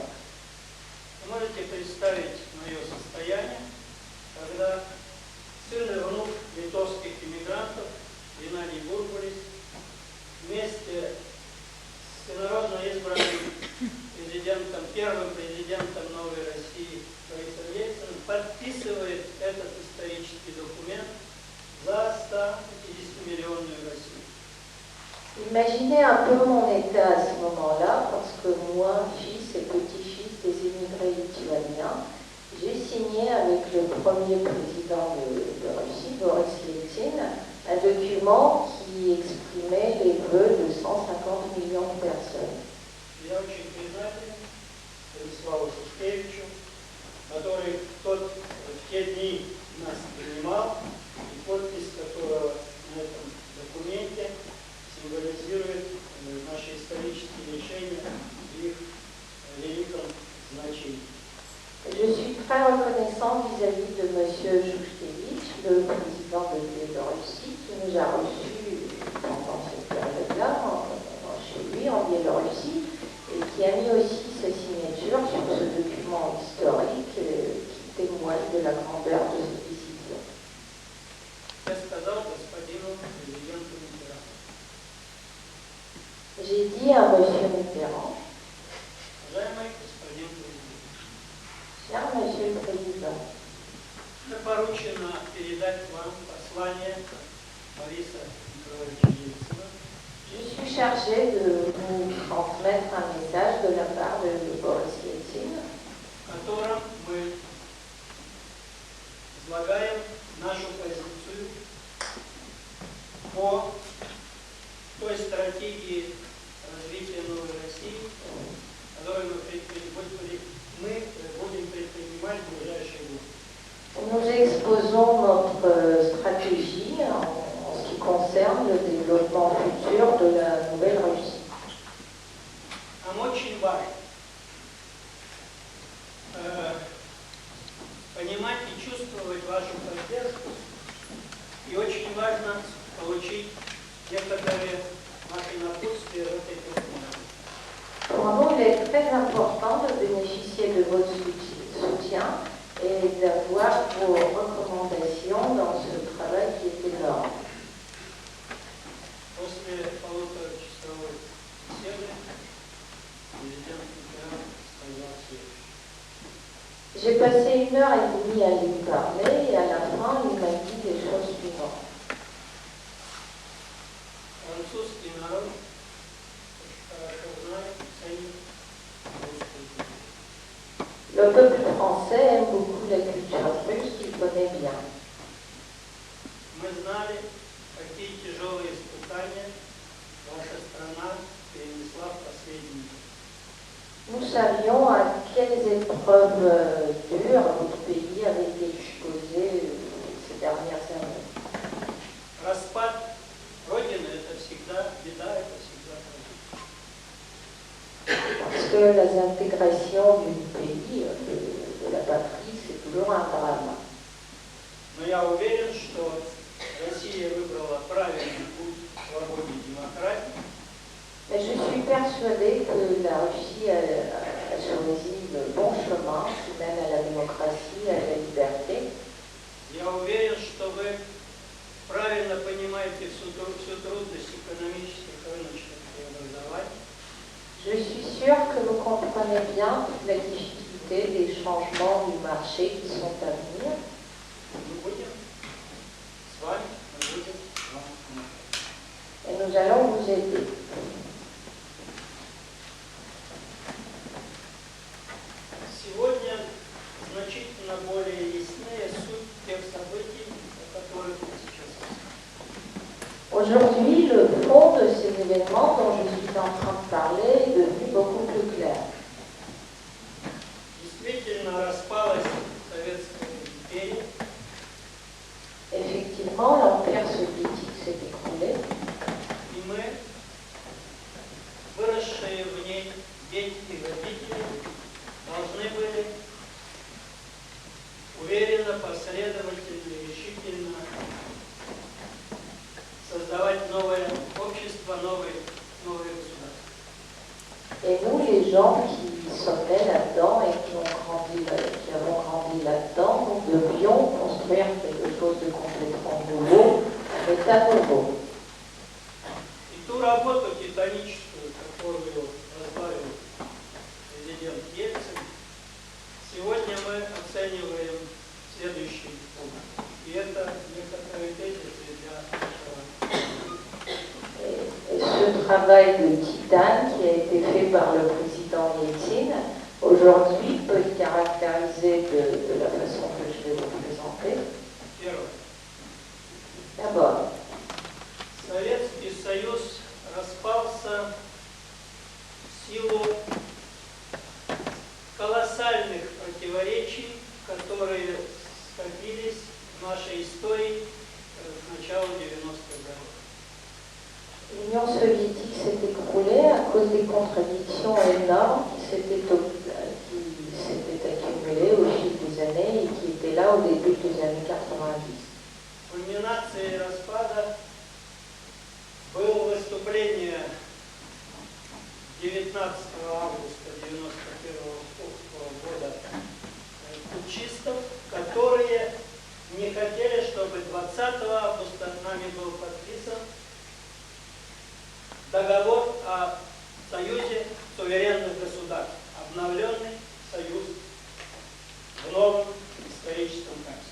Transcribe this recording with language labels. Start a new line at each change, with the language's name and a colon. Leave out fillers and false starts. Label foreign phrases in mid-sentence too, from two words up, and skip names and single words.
Russian: Вы можете представить мое состояние, когда сын и внук литовских иммигрантов Геннадий Бурбулис вместе с инородно избранным президентом, первым президентом Новой России Борисом Ельциным подписывает этот исторический документ за 150-миллионную Россию.
French: Imaginez un peu mon état à ce moment-là, parce que moi, fils et petit-fils des immigrés lituaniens, j'ai signé avec le premier président de Russie, Boris Yeltsin, un document qui exprimait les vœux de 150 millions de personnes.
Russian: Я очень признателен Станиславу Шушкевичу, который в те дни нас принимал, и подпись которого на этом документе символизирует наши исторические решения и их великом значении.
French: Je suis très reconnaissant vis-à-vis de M. Shushkevich, le président de Biélorussie, qui nous a reçus pendant cette période-là chez lui en Biélorussie et qui a mis aussi sa signature sur ce document historique qui témoigne de la grandeur de cette décision.
Russian: Я сказал господину президенту Mitterrand.
French: J'ai dit à M. Mitterrand,
Russian: Уважаемый господин президент,
French: cher Monsieur le Président,
Russian: мне поручено передать вам послание Бориса Николаевича Ельцина,
French: je suis chargé de vous transmettre un message de la part de Boris Yeltsin,
Russian: в котором мы излагаем нашу позицию по той стратегии развития новой России, которую мы будем предпринимать в ближайшие годы.
French: Nous exposons notre stratégie en ce qui concerne le développement futur de la Nouvelle-Russie.
Russian: Нам очень важно понимать и чувствовать вашу поддержку, и очень важно получить некоторые ваши напутствия в этой проблеме.
French: Pour nous, il est très important de bénéficier de votre soutien et d'avoir vos recommandations dans ce travail qui est énorme.
Russian: После полуторачасовой беседы президент Mitterrand сказал следующее.
French: J'ai passé 1h30 à lui parler et à la fin, il m'a dit les choses suivantes.
Russian: Французский народ хорошо знает и ценит русскую культуру.
French: Le peuple français aime beaucoup la culture russe, qu'il connaît bien.
Russian: Мы знали, какие тяжелые испытания ваша страна перенесла в последние годы.
French: Nous savions à quelles épreuves dures votre pays avait été exposé ces dernières années.
Russian: Распад Родины – это всегда беда, это всегда трагедия.
French: Parce que la désintégration du pays, de la patrie, c'est toujours un drame.
Russian: Но я уверен, что Россия выбрала правильный путь свободы и демократии.
French: Mais je suis persuadée que la Russie a choisi le bon chemin qui mène à la démocratie, à la liberté.
Russian: Я уверен, что вы правильно понимаете всю трудность экономических рыночных преобразований.
French: Je suis sûre que vous comprenez bien toute la difficulté des changements du marché qui sont à venir.
Russian: Мы будем с вами, мы будем вам помогать.
French: Et nous allons vous aider.
Russian: Сегодня значительно более яснее суть тех событий, о которых мы сейчас рассказываем.
French: Aujourd'hui, le fond de ces événements dont je suis en train de parler est devenu beaucoup plus clair.
Russian: Действительно распалась Советская империя,
French: Effectivement, l'Empire soviétique s'est écroulé
Russian: и мы, выросшие в ней дети и родители, должны были уверенно, последовательно и решительно создавать новое общество, новые государства.
French: et nous, les gens qui sommes nés là-dedans et qui avons grandi là-dedans, nous devions construire quelque chose de complètement nouveau, un État nouveau.
Russian: И ту работу титаническую, которую возглавил президент Ельцин, сегодня мы оцениваем следующий пункт. И это некоторые тезисы для нашего.
French: Et ce travail de titane qui a été fait par le président Yeltsin, aujourd'hui peut être caractérisé de la façon que je vais vous présenter.
Russian: Первое.
French: D'abord,
Russian: Советский Союз распался в силу колоссальных противоречий, которые скопились в нашей истории к началу 90-х годов.
French: l'Union soviétique s'est écroulée à cause des contradictions énormes qui s'étaient accumulées au fil des années et qui étaient là au début des années 90.
Russian: Кульминацией распада было выступление 19 августа 1991 года путчистов, которые не хотели, чтобы 20 августа нами был подписан договор о союзе суверенных государств, обновленный союз в новом историческом качестве.